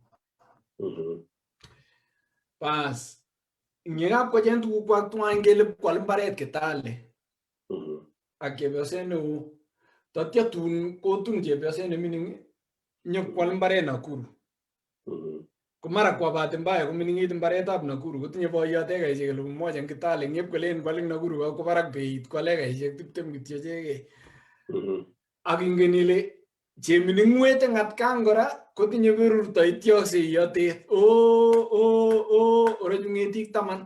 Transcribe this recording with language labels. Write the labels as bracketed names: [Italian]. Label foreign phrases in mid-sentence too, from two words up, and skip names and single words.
[Kalenjin] Bas. Ngekap kocheng tugukwak tuwai ngele kwal mbaret Kitale. Ak chepyoset neo. Tatya tun kotun chepyoset nemining nyokwal mbaret Nakuru. Ko [Swahili] mara kwa bahati mbaya [Kalenjin] kominingit mbaretab Nakuru kotinye boiyot ekaisiek 1000 eng Kitale ngep kolen kwal eng Nakuru ako barak beit kwal ekaisiek 20 kityo chegei. Ak ingen ile chemining'wet eng atkan kora kotinye berurto ityoksei yotet. Orochu ng'etik 10.